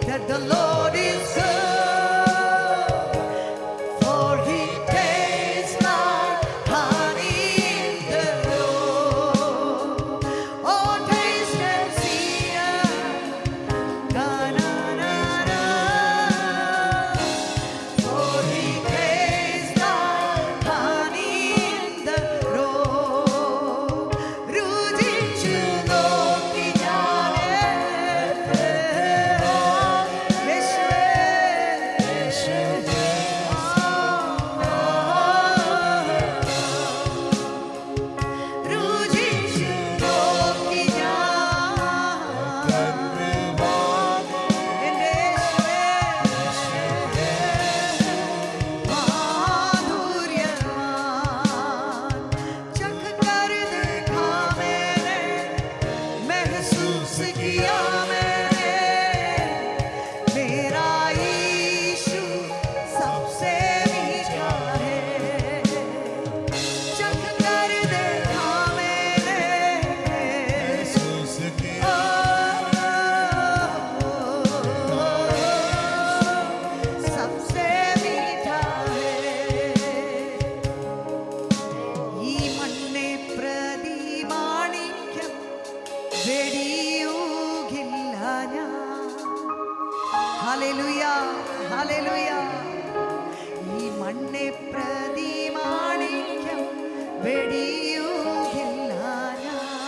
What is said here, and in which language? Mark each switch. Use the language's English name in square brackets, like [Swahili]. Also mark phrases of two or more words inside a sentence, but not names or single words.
[English] The Lord is good, for He tastes like honey in the road. Oh, taste and see, ga-na-na-na. For He tastes like honey in the road. [Malayalam] രുചിച്ചു നോക്കി ഞാനേ രുചിച്ചു നോക്കി ഞാൻ [Hindi] എൻ്റെ माधुर्यवान चख कर देखा मैंने महसूस किया मैंने मेरा यीशु सबसे मीठा है चख कर देखा मैंने सबसे मीठा है [Malayalam] ഈ മണ്ണെ പ്രതി മാണിക്യം വെടിയൂകില്ല ഞാൻ ഹല്ലേലൂയ ഹല്ലേലൂയ ഈ മണ്ണെ പ്രതി മാണിക്യം വെടിയൂകില്ല ഞാൻ